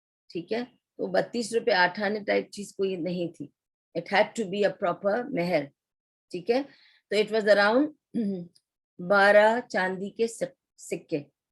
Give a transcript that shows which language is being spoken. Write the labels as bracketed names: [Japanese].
[Urdu] ٹھیک ہے, تو 32 روپے 8 آنے ٹائپ چیز کوئی نہیں تھی. [English] It had to be a proper مہر. [Urdu] ٹھیک ہے, تو [English] it was around 12 [Urdu] چاندی کے سکے.